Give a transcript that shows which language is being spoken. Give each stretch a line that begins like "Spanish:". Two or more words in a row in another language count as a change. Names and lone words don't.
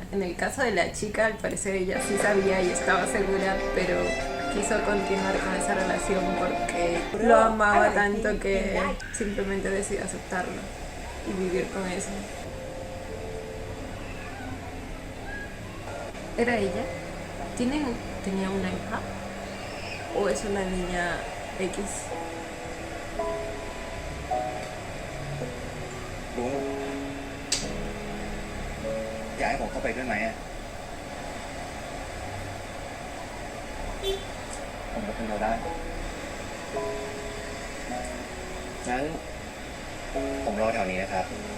Spanish: En el caso de la chica, al parecer ella sí sabía y estaba segura, pero quiso continuar con esa relación porque lo amaba tanto que simplemente decidió aceptarlo y vivir con eso. ¿Era ella? ¿Tenía una hija? ¿O es una niña X?
Thai: ลุงอยากให้ผมเข้าไปด้วยไหมอะผมไปคนเดียวได้ งั้น ผมรอแถวนี้นะครับ